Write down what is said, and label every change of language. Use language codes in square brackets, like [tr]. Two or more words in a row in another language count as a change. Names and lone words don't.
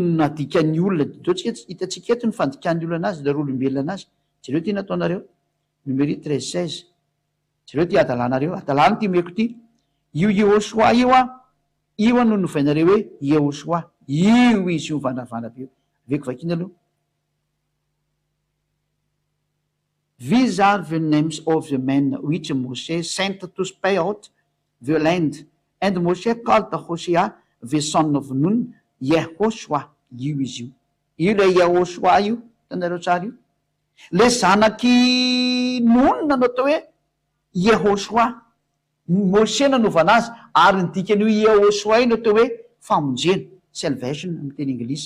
[mg] nadikan'ny olona totsika hitantsika eto ny fandikan'ny olona anazy daro olombelona anazy jereo ty nataonareo numéro 13:16 jereo ty adalanareo adalany ty meko ty io Yehoshua io a io a no novainareo hoe Yehoshua io izy io vandravandra be aveko vakiny aloha [en] These are the names of the men which Moshe sent to spy out the land. And Moshe called Hosea, the son of Nun, Yehoshua. [mg] Io izy io. Io le Yehoshua io, tanareo tsara io. Le zanaky Nun no atao hoe Yehoshua. Moshe nanovana azy ary ny dikan'io Yehoshua io no atao hoe famonjena, salvation amin'ny teny anglisy.